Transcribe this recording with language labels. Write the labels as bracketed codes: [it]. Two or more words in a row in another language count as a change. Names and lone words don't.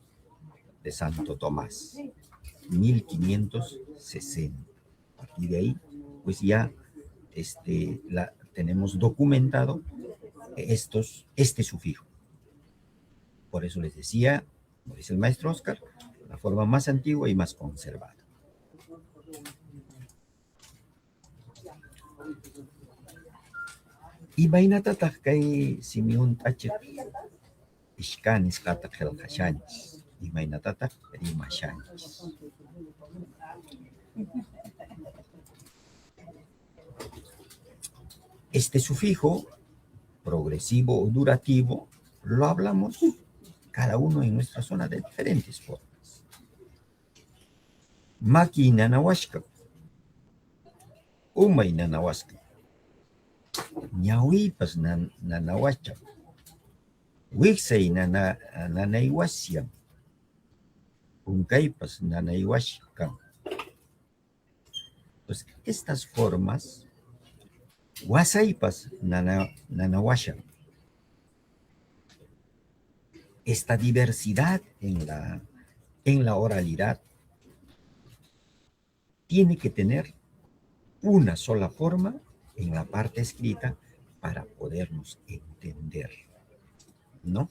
[es] De Santo Tomás, 1560. A partir de ahí, pues ya tenemos documentado este sufijo. Por eso les decía, como dice el maestro Oscar, la forma más antigua y más conservada. [qu] Imaynatataq kay simiunt'achik ishkanis qata qillqashanchis, imaynatataq rimashanchis. [es] Este sufijo progresivo o durativo lo hablamos cada uno en nuestra zona de diferentes formas. [qu] Maki nanawashka, umay nanawashka, ñawipas nanawashka, wiksay nanaywasyam, unkaypas nanaywashkam. [es] Pues estas formas, [qu] wasaypas nanawasham. [es] Esta diversidad en la oralidad tiene que tener una sola forma en la parte escrita para podernos entender, ¿no?